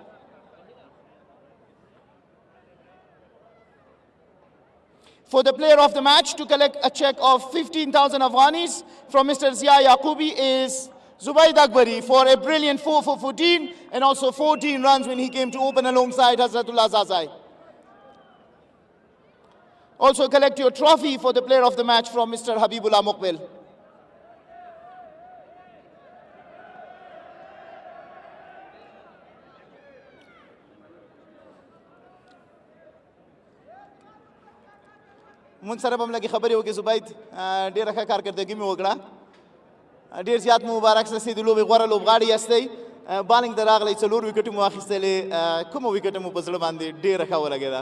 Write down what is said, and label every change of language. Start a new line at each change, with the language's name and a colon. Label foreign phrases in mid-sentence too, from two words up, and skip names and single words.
English: For the player of the match to collect a check of 15,000 Afghanis from Mr. Zia Yaqubi is Zubayd Akbari for a brilliant 4 for 14 and also 14 runs when he came to open alongside Hazratullah Zazai. Also collect your trophy for the player of the match from Mr. Habibullah Muqbil.
Pashto: مونږ سره به هم لږې خبرې وکړې زبید ډېره ښه کارکردګي مې وکړه ډېر زیات مو مبارک سه چې د لوبې غوره لوبغاړي یاستئ بالنګ ته راغلی 4 وکټې مو واخیستلې کومه وکټه مو په زړه باندې ډېره ښه ولګېده